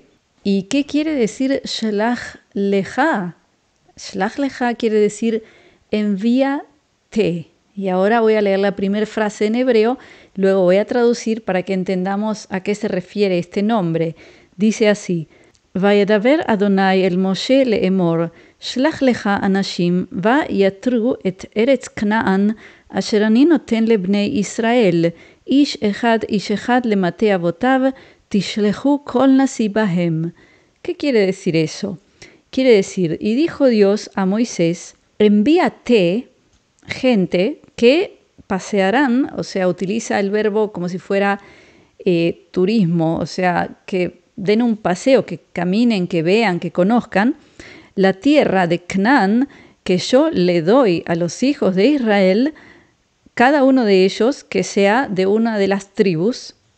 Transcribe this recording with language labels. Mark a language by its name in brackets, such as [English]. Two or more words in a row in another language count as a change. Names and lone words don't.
[Spanish] ¿Y qué quiere decir [Hebrew] שלח לך? שלח לך [Spanish] quiere decir envíate. Y ahora voy a leer la primera frase en hebreo, luego voy a traducir para que entendamos a qué se refiere este nombre. Dice así: [Hebrew] וידבר אדוני אל משה לאמר, שלח לך אנשים ויתורו את ארץ כנען, אשר אני נותן לבני ישראל, איש אחד למטה אבותיו, תשלחו כל נשיא בהם. [Spanish] ¿Qué quiere decir eso? Quiere decir, y dijo Dios a Moisés, envíate gente que pasearán, o sea, utiliza el verbo como si fuera turismo, o sea, que den un paseo, que caminen, que vean, que conozcan la tierra de Canaán que yo le doy a los hijos de Israel, cada uno de ellos que sea de una de las tribus